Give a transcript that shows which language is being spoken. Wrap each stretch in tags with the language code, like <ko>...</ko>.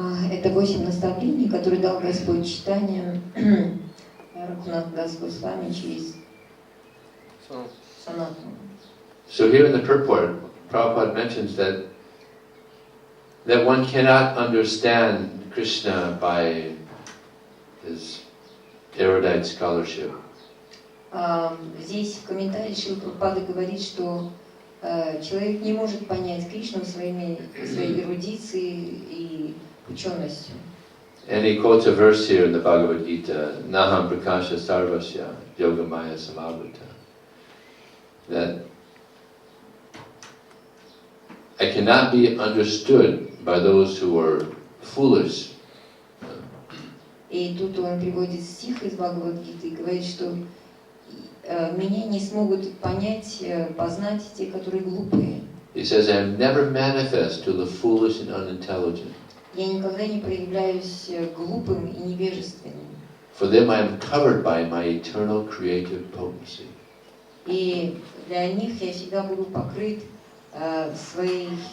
<ru>Это 8 наставлений, которые дал Господь Чайтанья Рагунат Дас Госвами через Санатану.</ru> <en>So here in the purport, Prabhupada mentions that one cannot understand Krishna by his erudite scholarship.</en> <ru>Здесь в комментарии Шрила Прабхупада говорит, что человек не может понять Кришну своей эрудицией и ученостью.</ru> <en>And he quotes a verse here in the Bhagavad Gita,</en> <sa>Naham Prakasha Sarvasya Yogamaya Samavruta,</sa> <en>that I cannot be understood by those who are foolish.</en> <ru>И тут он приводит стих из Бхагавад-гиты и говорит, что меня не смогут понять, познать те, которые глупые.</ru> <en>He says, I am never manifest to the foolish and unintelligent.</en> <ru>Я никогда не проявляюсь глупым и невежественным.</ru> <en>For them I am covered by my eternal creative potency.</en> <ru>И для них я всегда буду покрыт своей</ru>